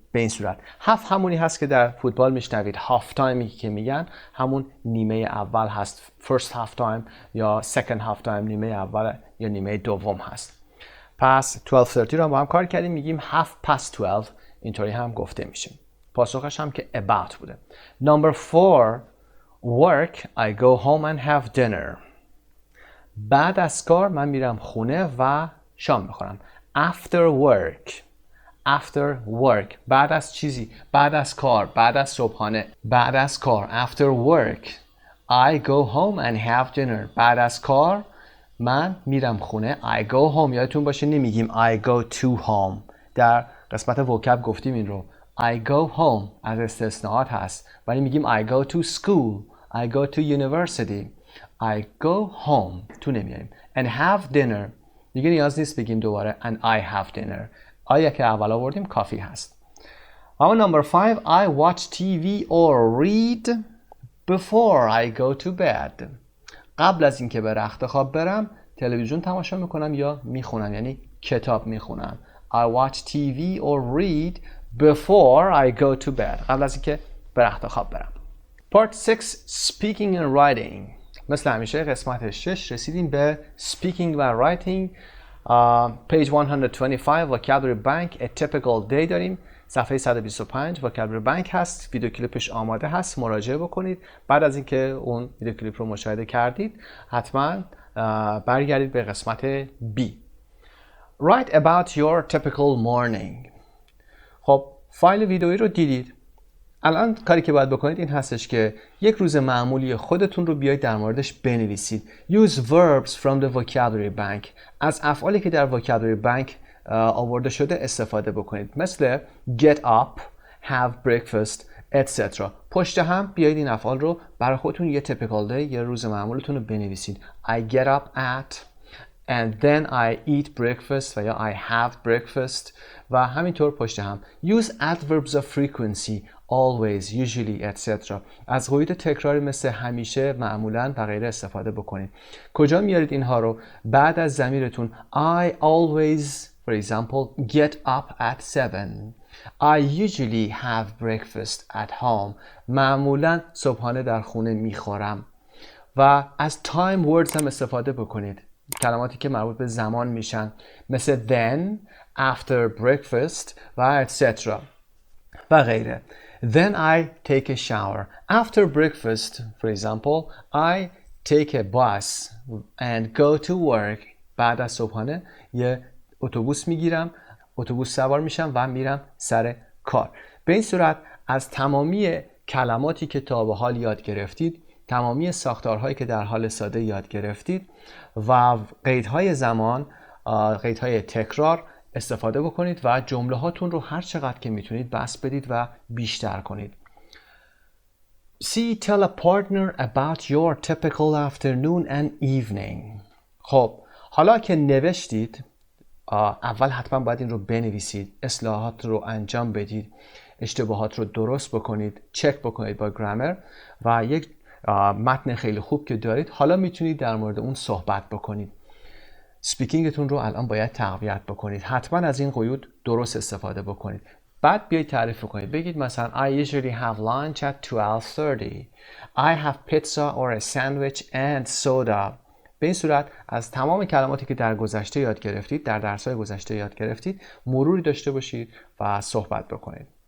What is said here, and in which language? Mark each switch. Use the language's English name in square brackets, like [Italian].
[Persian] به این صورت half همونی هست که در فوتبال میشنوید half timeی که میگن همون نیمه اول هست. first half time یا second half time نیمه اول یا نیمه دوم هست. پس 12:30 رو هم با هم کار کردیم، میگیم half past 12. اینطوری هم گفته میشه. پاسخش هم که about بوده. [English] Number 4, work I go home and have dinner. [Persian] بعد از کار من میرم خونه و شام میخورم. [English] After work. After work. [Persian] بعد از چیزی. بعد از کار. بعد از صبحانه. بعد از کار. [English] After work. I go home and have dinner. [Persian] بعد از کار من میرم خونه. [English] I go home. [Persian] یادتون باشه نمیگیم [English] I go to home. [Persian] در قسمت وکب گفتیم این رو. [English] I go home [Persian] از استثناءات هست، ولی میگیم [English] I go to school. I go to university. I go home. [Persian] تو نمیاریم. [English] And have dinner. [Persian] دیگه نیاز نیست بگیم دوباره [English] and I have dinner. [Persian] آیا که اول آوردیم کافی هست. [English] اما number 5, I watch TV or read before I go to bed. [Persian] قبل از اینکه به رخت خواب برم تلویزیون تماشا میکنم یا میخونم، یعنی کتاب میخونم. [English] I watch TV or read before I go to bed. [Persian] قبل از اینکه به رخت خواب برم. [English] Part 6, speaking and writing. [Persian] مثل همیشه قسمت 6 رسیدیم به speaking و writing. [English] page 125 vocabulary bank a typical day داریم. [Persian] صفحه 125 vocabulary bank هست. ویدیو کلیپش آماده هست، مراجعه بکنید. بعد از اینکه اون ویدیو کلیپ رو مشاهده کردید حتما برگردید به قسمت B. [English] Write about your typical morning. [Persian] خب فایل ویدئویی رو دیدید. الان کاری که باید بکنید این هستش که یک روز معمولی خودتون رو بیایید در موردش بنویسید. [English] Use verbs from the vocabulary bank. [Persian] از افعالی که در vocabulary bank آورده شده استفاده بکنید، مثل [English] get up, have breakfast, etc. [Persian] پشت هم بیایید این افعال رو برای خودتون یه typical day، یه روز معمولتون رو بنویسید. [English] I get up at and then I eat breakfast و یا I have breakfast [Persian] و همینطور پشت هم. [English] Use adverbs of frequency always, usually, etc. [Persian] از قیود تکراری مثل همیشه، معمولاً و غیره استفاده بکنید. کجا میارید اینها رو؟ بعد از ضمیرتون [English] I always, for example, get up at 7. I usually have breakfast at home. [Persian] معمولاً صبحانه در خونه میخورم. و از time words هم استفاده بکنید، کلماتی که مربوط به زمان میشن، مثل then, after breakfast و etc. و غیره. [English] Then I take a shower. After breakfast, for example, I take a bus and go to work. [Persian] بعد از صبحانه یه اتوبوس میگیرم، اتوبوس سوار میشم و میرم سر کار. به این صورت از تمامی کلماتی که تا به حال یاد گرفتید، تمامی ساختارهایی که در حال ساده یاد گرفتید و قیدهای زمان، قیدهای تکرار استفاده بکنید و جمله هاتون رو هر چقدر که میتونید بسط بدید و بیشتر کنید. [English] See, tell a partner about your typical afternoon and evening. [Persian] خب حالا که نوشتید، اول حتما باید این رو بنویسید، اصلاحات رو انجام بدید، اشتباهات رو درست بکنید، چک بکنید با گرامر و یک متن خیلی خوب که دارید، حالا میتونید در مورد اون صحبت بکنید. سپیکینگتون رو الان باید تقویت بکنید. حتما از این قیود درست استفاده بکنید. بعد بیایید تعریف کنید. [English] بگید مثلا I usually have lunch at 12:30. I have pizza or a sandwich and soda. [Persian] به این صورت از تمام کلماتی که در گذشته یاد گرفتید، در درس‌های گذشته یاد گرفتید، مروری داشته باشید و صحبت بکنید.